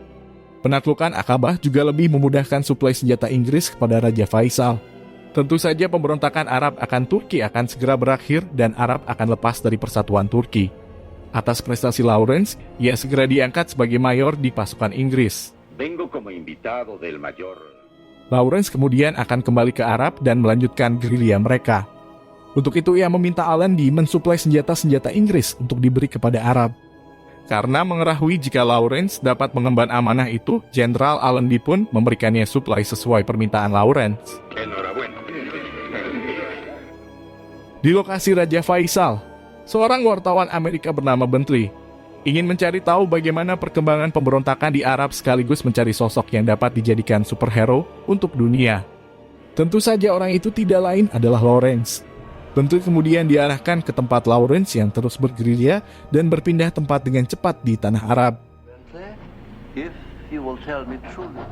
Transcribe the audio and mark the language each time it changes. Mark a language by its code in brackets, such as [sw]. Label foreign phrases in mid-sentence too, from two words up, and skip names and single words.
[id] Penaklukan Akabah juga lebih memudahkan suplai senjata Inggris kepada Raja Faisal. Tentu saja pemberontakan Arab akan Turki akan segera berakhir dan Arab akan lepas dari persatuan Turki. Atas prestasi Lawrence, ia segera diangkat sebagai mayor di pasukan Inggris. [es] Vengo como invitado del mayor. [id] Lawrence kemudian akan kembali ke Arab dan melanjutkan gerilya mereka. Untuk itu ia meminta Allenby mensuplai senjata-senjata Inggris untuk diberi kepada Arab. Karena mengetahui jika Lawrence dapat mengemban amanah itu, Jenderal Allenby pun memberikannya suplai sesuai permintaan Lawrence. [es] Enhorabuena. [id] Di lokasi Raja Faisal, seorang wartawan Amerika bernama Bentley ingin mencari tahu bagaimana perkembangan pemberontakan di Arab sekaligus mencari sosok yang dapat dijadikan superhero untuk dunia. Tentu saja orang itu tidak lain adalah Lawrence. Bentley kemudian diarahkan ke tempat Lawrence yang terus bergerilya dan berpindah tempat dengan cepat di tanah Arab. [en] If you will tell me truly.